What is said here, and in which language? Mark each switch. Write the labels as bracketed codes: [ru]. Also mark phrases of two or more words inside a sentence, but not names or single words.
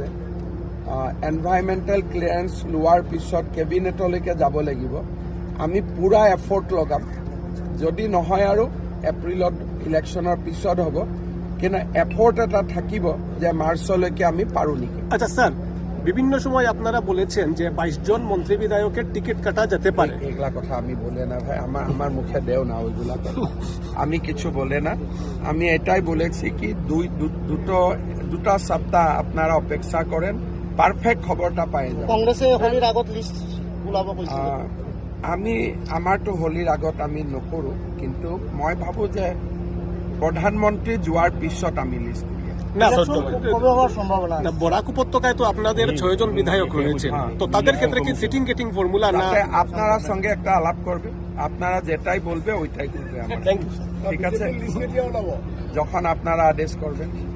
[en] environmental clearance [as] লোৱাৰ পিছত কেবিনেটলৈকে যাব লাগিব। আমি পুৰা এফৰ্ট লগাম। যদি নহয় আৰু এপ্ৰিলত ইলেকশ্যনৰ পিছত হ'ব, কিন্তু এফৰ্ট এটা থাকিব যে মাৰ্চলৈকে আমি পাৰো নেকি। [bn] আচ্ছা স্যার, বিভিন্ন সময় আপনারা বলেছেন যে 22 জন মন্ত্রী বিধায়কের টিকিট কাটা যেতে পারে। এগুলা কথা আমি বলে না ভাই, আমার মুখে দেও না ওইগুলা কথা। আমি কিছু বলে না। আমি এটাই বলেছি কি দুটা সপ্তাহ আপনারা অপেক্ষা করেন, পারফেক্ট খবরটা পাই যাবেন। [as] কংগ্রেসে হোলির আগত লিস্ট ওলাব কৈছিল। আমি আমাৰতো হোলিৰ আগত আমি নকৰো, কিন্তু মই ভাবো যে প্রধানমন্ত্রী যোৱাৰ পিছত আমি লিস্ট [bn] বরাক উপত্যকায় তো আপনাদের 6 জন বিধায়ক রয়েছেন, তো তাদের ক্ষেত্রে কি [en] sitting getting formula [bn] না? আপনারা সঙ্গে একটা আলাপ করবে, আপনারা যেটাই বলবে ওইটাই করবে। ঠিক আছে, যখন আপনারা আদেশ করবেন।